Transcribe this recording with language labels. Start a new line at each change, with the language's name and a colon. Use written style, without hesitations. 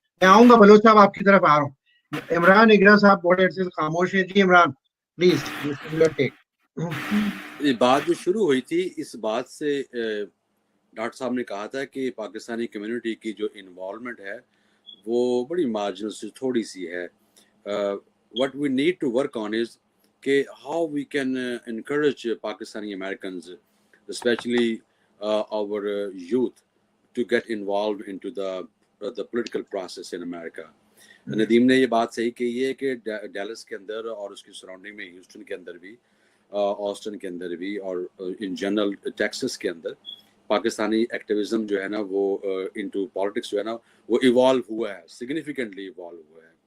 Urdu: میں آؤں گا بلوچ صاحب, آپ کی طرف آ رہا ہوں. عمران اگرا صاحب بڑے عرصے سے خاموش ہیں.
English: جی Imran please your take.
Urdu: بات جو شروع ہوئی تھی اس بات سے, ڈاکٹر صاحب نے کہا تھا کہ پاکستانی کمیونٹی کی جو انوالومنٹ ہے وہ بڑی مارجنل سے تھوڑی سی ہے.
English: what we need to work on is
Urdu: کہ
English: how we can encourage Pakistani Americans, especially our youth, to get involved into the political process in America.
Urdu: Nadeem نے یہ بات صحیح کہی ہے کہ ڈیلس کے اندر اور اس کی سراؤنڈنگ میں, ہیوسٹن کے اندر بھی, آسٹن کے اندر بھی, اور ان جنرل ٹیکسس کے اندر پاکستانی ایکٹیویزم جو ہے نا وہ انٹو پالیٹکس جو ہے نا وہ ایوالو ہوا ہے, سگنیفیکنٹلی ایوالو ہوا ہے.